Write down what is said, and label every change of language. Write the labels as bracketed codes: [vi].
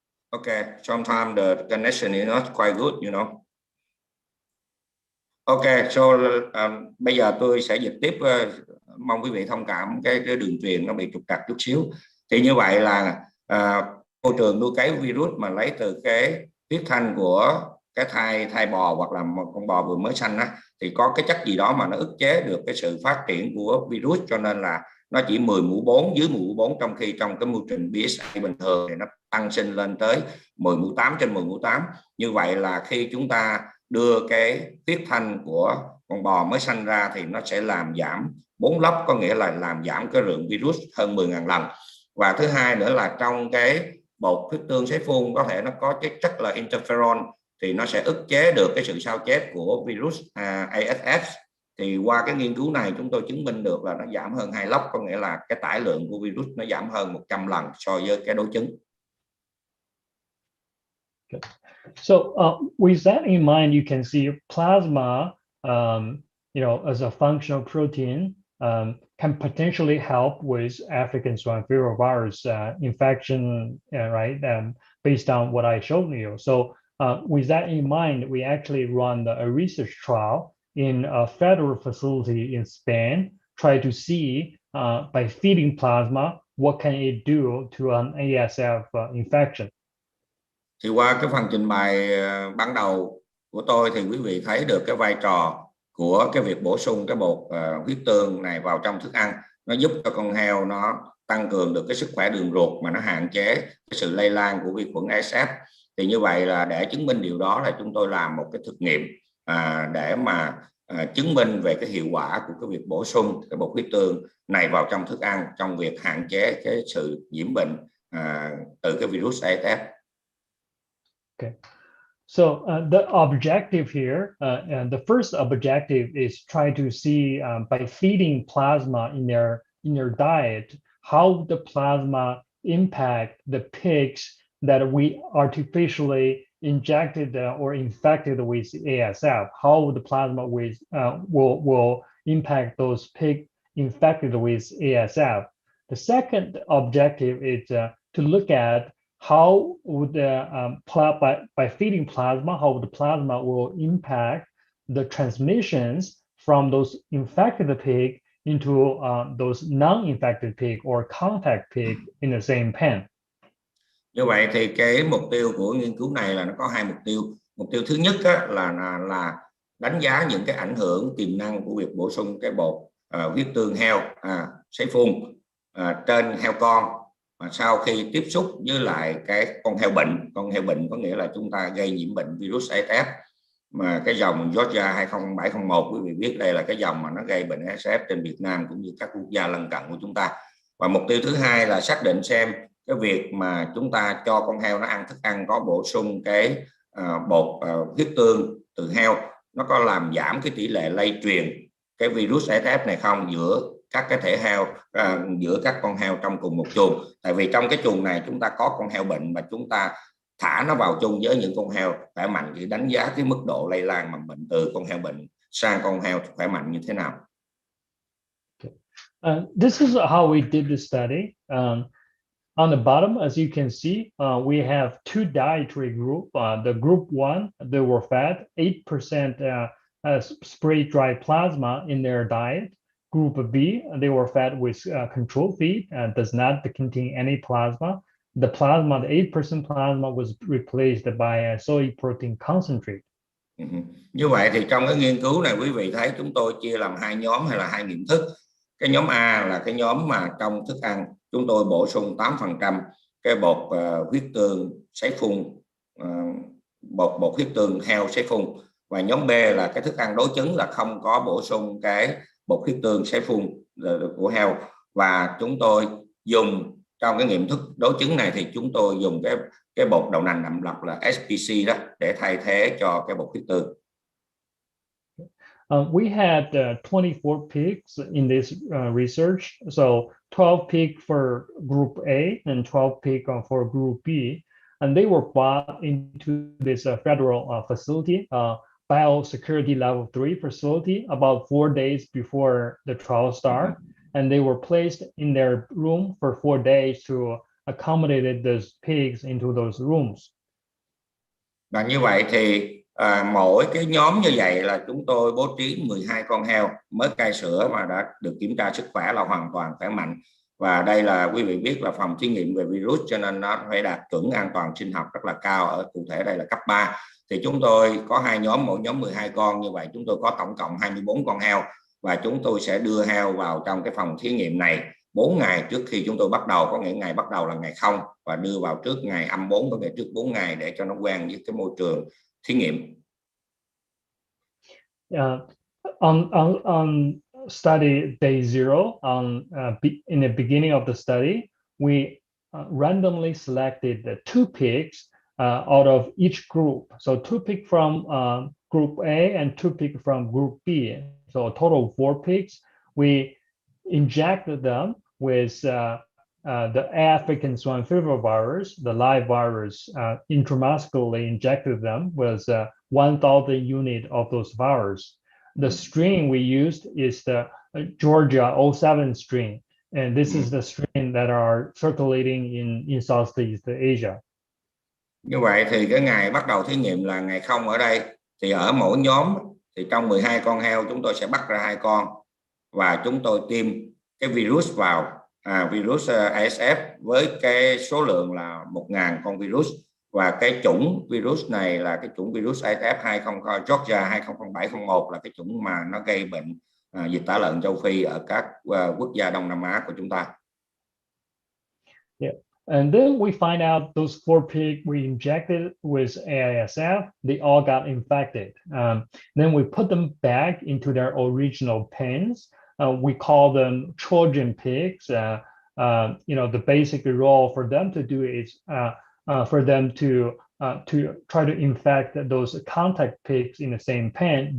[en] Okay, sometimes the connection is not quite good, you know. Okay, so [vi] bây giờ tôi sẽ dịch tiếp, mong quý vị thông cảm cái đường truyền nó bị trục trặc chút xíu. Thì như vậy là môi trường nuôi cấy virus mà lấy từ cái huyết thanh của cái thai bò hoặc là một con bò vừa mới sanh á, thì có cái chất gì đó mà nó ức chế được cái sự phát triển của virus, cho nên là nó chỉ 10 mũ 4, dưới 10 mũ 4, trong khi trong cái môi trường PSA bình thường thì nó tăng sinh lên tới 10 mũ 8 trên 10 mũ 8. Như vậy là khi chúng ta đưa cái huyết thanh của con bò mới sanh ra thì nó sẽ làm giảm 4 lớp, có nghĩa là làm giảm cái lượng virus hơn 10.000 lần. Và thứ hai nữa là trong cái bột huyết tương sấy phun có thể nó có cái chất là interferon, thì nó sẽ ức chế được cái sự sao chép của virus ASF. Thì qua cái nghiên cứu này chúng tôi chứng minh được là nó giảm hơn 2 log, có nghĩa là cái tải lượng của virus nó giảm hơn 100 lần so với cái đối chứng. [en] So with that in mind, you can see plasma, as a functional protein, can potentially help with African swine fever virus infection, right? Based on what I showed you. So with that in mind, we actually run a research trial in a federal facility in Spain, try to see by feeding plasma, what can it do to an ASF infection. [vi] Thì qua cái phần trình bày ban đầu của tôi thì quý vị thấy được cái vai trò của cái việc bổ sung cái bột huyết tương này vào trong thức ăn. Nó giúp cho con heo nó tăng cường được cái sức khỏe đường ruột, mà nó hạn chế cái sự lây lan của vi khuẩn ASF. Thì như vậy là để chứng minh điều đó là chúng tôi làm một cái thực nghiệm để mà chứng minh về cái hiệu quả của cái việc bổ sung cái bột huyết tương này vào trong thức ăn trong việc hạn chế cái sự nhiễm bệnh từ cái virus ASF. [en] Okay, so the objective here, and the first objective is try to see by feeding plasma in their diet, how the plasma impact the pigs that we artificially injected or infected with ASF. How the plasma will impact those pigs infected with ASF. The second objective is to look at how would by feeding plasma, how the plasma will impact the transmissions from those infected pig into those non-infected pig or contact pig in the same pen. [vi] Như vậy thì cái mục tiêu của nghiên cứu này là nó có hai mục tiêu. Mục tiêu thứ nhất là đánh giá những cái ảnh hưởng tiềm năng của việc bổ sung cái bột huyết tương heo sấy phun trên heo con mà sau khi tiếp xúc với lại cái con heo bệnh có nghĩa là chúng ta gây nhiễm bệnh virus ASF, mà cái dòng Georgia 20701 quý vị biết đây là cái dòng mà nó gây bệnh ASF trên Việt Nam cũng như các quốc gia lân cận của chúng ta. Và mục tiêu thứ hai là xác định xem cái việc mà chúng ta cho con heo nó ăn thức ăn có bổ sung cái bột huyết tương từ heo, nó có làm giảm cái tỷ lệ lây truyền cái virus ASF này không giữa các cái thể heo, giữa các con heo trong cùng một chuồng. Tại vì trong cái chuồng này chúng ta có con heo bệnh và chúng ta thả nó vào chung với những con heo khỏe mạnh thì đánh giá cái mức độ lây lan mầm bệnh từ con heo bệnh sang con heo khỏe mạnh như thế nào. [en] This is how we did the study. On the bottom, as you can see, we have two dietary group. The group 1, they were fed 8% spray-dried plasma in their diet. Group B, they were fed with control feed and does not contain any plasma. The plasma, the 8% plasma was replaced by a soy protein concentrate. [vi] Như vậy thì trong cái nghiên cứu này quý vị thấy chúng tôi chia làm hai nhóm hay là hai nghiệm thức. Cái nhóm A là cái nhóm mà trong thức ăn chúng tôi bổ sung 8% cái bột huyết tương sấy phun, bột huyết tương heo sấy phun, và nhóm B là cái thức ăn đối chứng là không có bổ sung cái bột huyết tương sấy phun của heo, và chúng tôi dùng trong cái nghiệm thức đối chứng này thì chúng tôi dùng cái bột đậu nành đậm đặc là SPC đó để thay thế cho cái bột huyết tương. [en] We had 24 pigs in this research, so 12 pigs for group A and 12 pigs for group B, and they were brought into this federal facility, biosecurity level 3 facility, about 4 days before the trial start, and they were placed in their room for 4 days to accommodate those pigs into those rooms. [vi] Và như vậy thì mỗi cái nhóm như vậy là chúng tôi bố trí 12 con heo mới cai sữa mà đã được kiểm tra sức khỏe là hoàn toàn khỏe mạnh, và đây là quý vị biết là phòng thí nghiệm về virus cho nên nó phải đạt chuẩn an toàn sinh học rất là cao, ở cụ thể đây là cấp 3. Thì chúng tôi có hai nhóm, mỗi nhóm 12 con, như vậy chúng tôi có tổng cộng 24 con heo, và chúng tôi sẽ đưa heo vào trong cái phòng thí nghiệm này 4 ngày trước khi chúng tôi bắt đầu, có nghĩa ngày bắt đầu là ngày 0 và đưa vào trước ngày âm 4, có nghĩa trước 4 ngày để cho nó quen với cái môi trường thí nghiệm. [en] On study day 0, in the beginning of the study, we randomly selected the 2 pigs out of each group. So 2 pigs from group A and 2 pigs from group B. So a total of 4 pigs. We injected them with the African swine fever virus, the live virus, intramuscularly injected them with 1,000 units of those virus. The strain we used is the Georgia 07 strain, and this is the strain that are circulating in Southeast Asia. [vi] Như vậy thì cái ngày bắt đầu thí nghiệm là ngày 0 ở đây, thì ở mỗi nhóm thì trong 12 con heo chúng tôi sẽ bắt ra 2 con và chúng tôi tiêm cái virus vào, virus ASF với cái số lượng là 1.000 con virus, và cái chủng virus này là cái chủng virus ASF Georgia 200701 là cái chủng mà nó gây bệnh dịch tả lợn châu Phi ở các quốc gia Đông Nam Á của chúng ta. Yeah. [en] And then we find out those 4 pigs we injected with ASF, they all got infected. Then we put them back into their original pens. We call them Trojan pigs. The basic role for them to do is for them to try to infect those contact pigs in the same pen.